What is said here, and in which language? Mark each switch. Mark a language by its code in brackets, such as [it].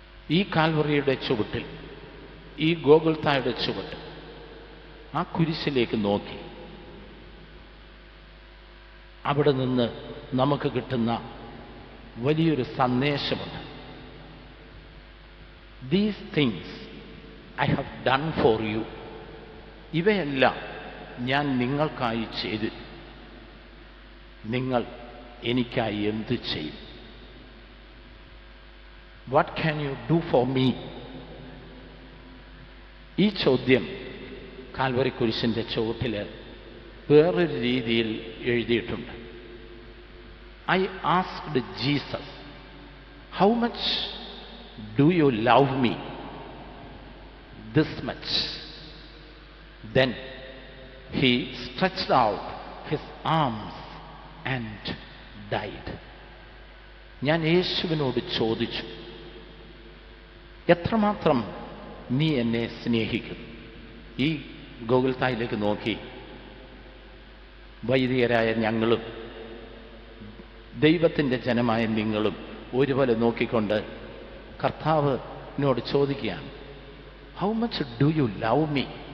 [ml] ഈ കാൽവറിയുടെ ചുവട്ടിൽ, ഈ ഗോകുൽത്തായുടെ ചുവട്ടിൽ, ആ കുരിശിലേക്ക് നോക്കി അവിടെ നിന്ന് നമുക്ക് കിട്ടുന്ന വലിയൊരു സന്ദേശമുണ്ട്. [en] These things I have done for you. [ml] ഇവയെല്ലാം ഞാൻ നിങ്ങൾക്കായി ചെയ്തു. നിങ്ങൾ എനിക്കായി എന്ത് ചെയ്യും? [en] What can you do for me? [ml] ഈ ചോദ്യം കാൽവറി കുരിശിൻ്റെ ചുവട്ടിൽ വേറൊരു രീതിയിൽ എഴുതിയിട്ടുണ്ട്. [en] I asked Jesus, how much do you love me? This much. Then he stretched out his arms and died. [ml] ഞാൻ യേശുവിനോട് ചോദിച്ചു, എത്രമാത്രം നീ എന്നെ സ്നേഹിക്കും? ഈ ഗോകുൽത്തായിലേക്ക് നോക്കി വൈദികരായ ഞങ്ങളും ദൈവത്തിൻ്റെ ജനമായ നിങ്ങളും ഒരുപോലെ നോക്കിക്കൊണ്ട് കർത്താവിനോട് ചോദിക്കുകയാണ്, [en] How much do you love me?